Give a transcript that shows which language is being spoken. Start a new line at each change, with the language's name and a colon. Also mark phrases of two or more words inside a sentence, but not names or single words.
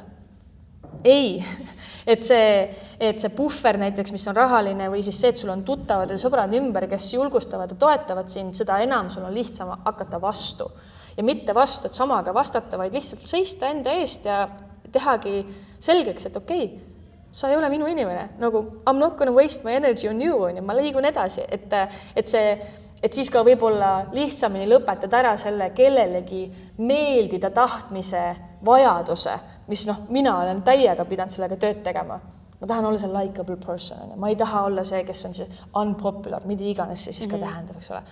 Estonian: Ei, et see puhver näiteks, mis on rahaline või siis see, et sul on tuttavad või sõbrad ümber, kes julgustavad ja toetavad sind, seda enam sul on lihtsam hakata vastu. Ja mitte vastu, et samaga vastata, vaid lihtsalt seista enda eest ja tehagi selgeks, et sa ei ole minu inimene. Nagu,
English: I'm not gonna waste my energy on you,
Estonian: ja ma liigun edasi. Et siis ka võib-olla lihtsamini lõpetada ära selle kellelegi meeldida tahtmise vajaduse, mis mina olen täiega pidanud sellega tööd tegema. Ma tahan olla see
English: likeable person.
Estonian: Ma ei taha olla see, kes on see unpopular, mida iganes see siis ka tähendab, eks ole.